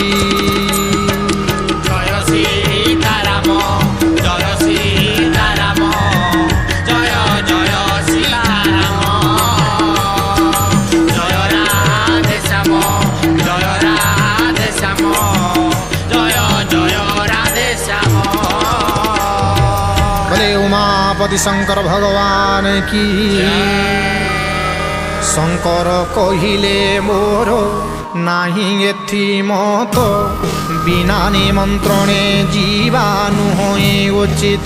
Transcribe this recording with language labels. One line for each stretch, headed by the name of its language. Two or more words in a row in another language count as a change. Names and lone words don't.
Sanskrit: ଜୟ ସୀତାରାମ ଜୟ ସୀତାରାମ ଜୟ ଜୟ ସୀତାରାମ ଜୟ ରାଧେ ଶ୍ୟାମ ଜୟ ରାଧେ ଶ୍ୟାମ ଜୟ ଜୟ ରାଧେ ଶ୍ୟାମ।
Hindi: बोले उमापति शंकर भगवान की।
Odia: ଶଙ୍କର କହିଲେ ମୋର ନାହିଁ ଏଥି ମତ ବିନା ନିମନ୍ତ୍ରଣେ ଯିବା ନୁହେ ଉଚିତ।